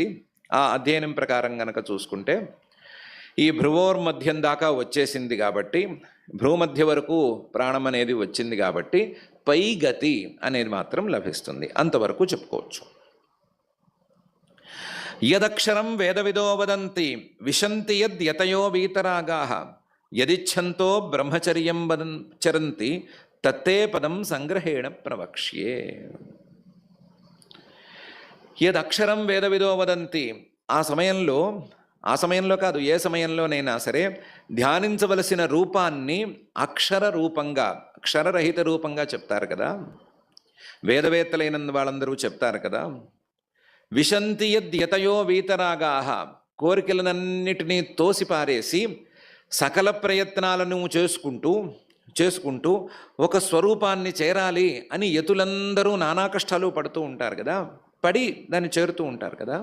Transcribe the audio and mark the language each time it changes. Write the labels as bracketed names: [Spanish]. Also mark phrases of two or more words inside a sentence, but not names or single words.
[Telugu] ఆ అధ్యయనం ప్రకారం గనక చూసుకుంటే ఈ భ్రువోర్మధ్యం దాకా వచ్చేసింది కాబట్టి, భ్రూమధ్య వరకు ప్రాణం అనేది వచ్చింది కాబట్టి పై గతి అనేది మాత్రం లభిస్తుంది, అంతవరకు చెప్పుకోవచ్చు. [Sanskrit] యదక్షరం వేదవిదో వదంతి విశంతి యద్యతయో వీతరాగాః యదిచ్ఛంతో బ్రహ్మచర్యం చరంతి తత్తే పదం సంగ్రహేణ ప్రవక్ష్యే. యదక్షరం వేదవిదో వదంతి, [Telugu] ఆ సమయంలో కాదు, ఏ సమయంలోనైనా సరే ధ్యానించవలసిన రూపాన్ని అక్షర రూపంగా, అక్షరరహిత రూపంగా చెప్తారు కదా, వేదవేత్తలైన వాళ్ళందరూ చెప్తారు కదా. [Sanskrit] విశంతి యద్యతయో వీతరాగాః, [Telugu] కోరికలనన్నిటినీ తోసిపారేసి సకల ప్రయత్నాలను చేసుకుంటూ ఒక స్వరూపాన్ని చేరాలి అని యతులందరూ నానా కష్టాలు పడుతూ ఉంటారు కదా, పడి దాన్ని చేరుతూ ఉంటారు కదా.